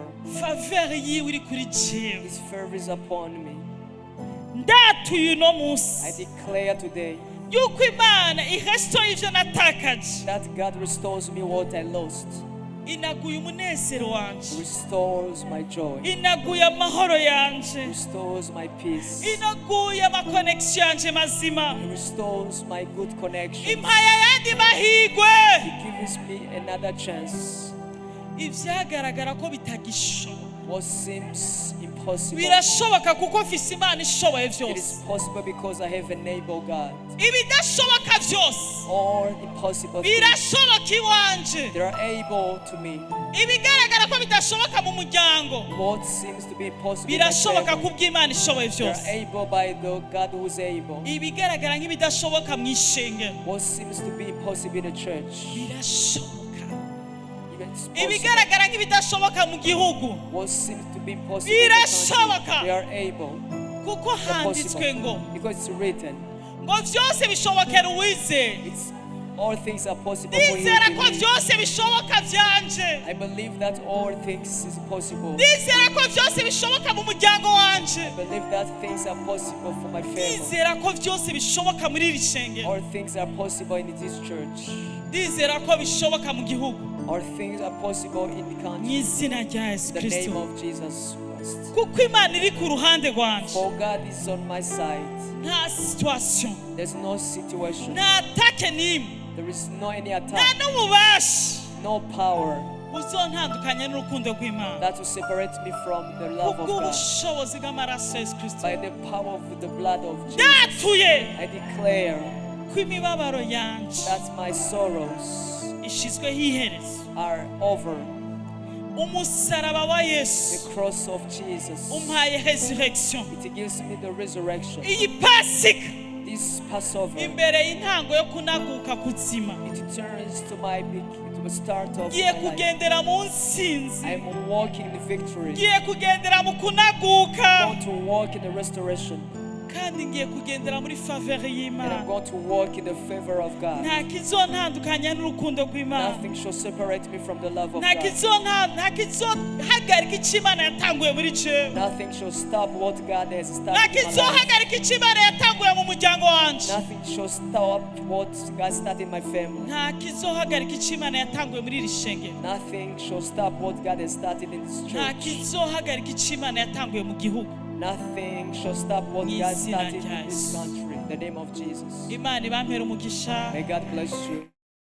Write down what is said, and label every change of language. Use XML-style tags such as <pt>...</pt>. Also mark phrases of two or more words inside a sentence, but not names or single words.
<rn>Faveur yiwe iri kuri jewe.</rn> <en>His favor is upon me.</en> <rn>Ndatuye uno</rn> <en>I</en> <rn>munsi</rn> <en>declare today</en> <rn>yuko Imana ihestoye ivyo natakaje,</rn> <en>that God restores me what I lost.</en> <rn>inaguye umunezero wanje,</rn> <en>Restores my joy.</en> <rn>inaguye amahoro yanje,</rn> <en>Restores my peace.</en> <rn>inaguye amakonekisiyo yanje mazima,</rn> <en>He restores my good connection.</en> <rn>impaya yandi mahigwe.</rn> <en>He gives me another chance.</en> <rn>Ivyagaragara ko bitagishoboka</rn> <en>What seems impossible,</en> <rn>birashoboka kuko mfise Imana ishoboye</rn> <en>it</en> <rn>vyose.</rn> <en>is possible because I have an able God.</en> <rn>Ibidashoboka vyose</rn> <en>All impossible things,</en> <rn>birashoboka iwanje.</rn> <en>they are able to me.</en> <rn>Ibigaragara ko bidashoboka mu muryango</rn> <en>What seems to be impossible, in my</en> <rn>birashoboka</rn> <en>family,</en> <rn>kubw'Imana ishoboye</rn> <en>they are</en> <rn>vyose.</rn> <en>able by the God who is able.</en> <rn>Ibigaragara nk'ibidashoboka mu ishengero</rn> <en>What seems to be impossible in the church,</en> <rn>birashoboka.</rn> <en>even it's possible.</en> <rn>Ibigaragara nk'ibidashoboka mu gihugu</rn> <en>What seems to be impossible in the</en> <rn>birashoboka.</rn> <en>country, they are able.</en> <rn>kuko</rn> <en>They're</en> <rn>handitswe ngo</rn> <en>possible because it's written.</en> <rn>ngo vyose bishobokera uwizeye.</rn> <en>It's all things are possible for you.</en> <rn>Ndizera</rn> <en>who</en> <rn>ko</rn> <en>believe.</en> <rn>vyose bishoboka vyanje.</rn> <en>I believe that all things is possible.</en> <rn>Ndizera ko vyose bishoboka mu muryango wanje.</rn> <en>I believe that things are possible for my family.</en> <rn>Ndizera ko vyose bishoboka muri iri shengero.</rn> <en>All things are possible in this church.</en> <rn>Ndizera ko bishoboka mu gihugu.</rn> <en>All things are possible in the</en> <rn>Mu</rn> <en>country.</en> <rn>izina rya Yesu</rn> <en>In the name</en> <rn>Kristo.</rn> <en>of Jesus Christ.</en> <rn>Kuko Imana iri ku ruhande rwanje.</rn> <en>For God is on my side.</en> <rn>Nta situation,</rn> <en>There's no situation.</en> <rn>nta atake n'imwe,</rn> <en>There is no any</en> <rn>nta</rn> <en>attack,</en> <rn>n'ububasha</rn> <en>no power</en> <rn>buzontandukanya n'urukundo rw'Imana.</rn> <en>that will separate me from the love of God.</en> <rn>Kubw'ubushobozi bw'amaraso ya Yesu Kristo.</rn> <en>By the power of the blood of Jesus,</en> <rn>Ndatuye</rn> <en>I declare</en> <rn>ko imibabaro yanje</rn> <en>that my sorrows</en> <rn>ishizweho iherezo.</rn> <en>are over.</en> <rn>Umusaraba wa Yesu</rn> <en>The cross of Jesus,</en> <rn>umpaye resurrection.</rn> <en>it gives me the resurrection.</en> <rn>Iyi Pasika</rn> <en>This Passover,</en> <rn>imbere y'intango yo kunaguka kuzima,</rn> <en>it turns to the start of</en> <rn>ngiye</rn> <en>my life.</en> <rn>kugendera mu nsinzi,</rn> <en>I'm walking in victory.</en> <rn>ngiye kugendera mu</rn> <en>I</en> <rn>kunaguka,</rn> <en>want to walk in the restoration.</en> <rn>kandi ngiye kugendera muri faveur</rn> <en>And I'm</en> <rn>y'Imana.</rn> <en>going to walk in the favor of God.</en> <rn>Nta kizontandukanya n'urukundo rw'Imana.</rn> <en>Nothing shall separate me from the love of</en> <rn>Nta</rn> <en>God.</en> <rn>kizohagarika icyo Imana yatanguye muri jewe.</rn> <en>Nothing shall stop what God has</en> <rn>Nta</rn> <en>started in my life.</en> <rn>kizohagarika icyo Imana yatanguye mu muryango wanje.</rn> <en>Nothing shall stop what God started in my family.</en> <rn>Nta kizohagarika icyo Imana yatanguye muri iri shengero.</rn> <en>Nothing shall stop what God has started in this</en> <rn>Nta</rn> <en>church.</en> <rn>kizohagarika icyo Imana yatanguye mu gihugu.</rn> <en>Nothing shall stop what</en> <rn>Mu</rn> <en>God</en> <rn>izina</rn> <en>started</en> <rn>rya</rn> <en>in this</en> <rn>Yesu.</rn> <en>country. In the name of Jesus.</en> <rn>Imana ibampere umugisha.</rn> <en>May God bless you.</en>